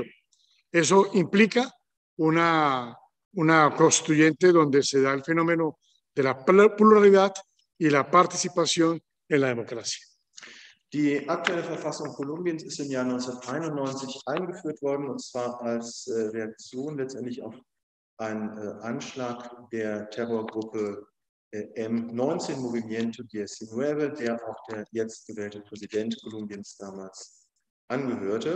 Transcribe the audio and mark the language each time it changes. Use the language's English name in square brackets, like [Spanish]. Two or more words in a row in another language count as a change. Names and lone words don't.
[Spanish] Eso implica una constituyente donde se da el fenómeno de la pluralidad y la participación en la democracia. [German] Die aktuelle Verfassung Kolumbiens ist im Jahr 1991 eingeführt worden, und zwar als Reaktion letztendlich auf einen Anschlag der Terrorgruppe M19, Movimiento 19, der auch der jetzt gewählte Präsident Kolumbiens damals angehörte.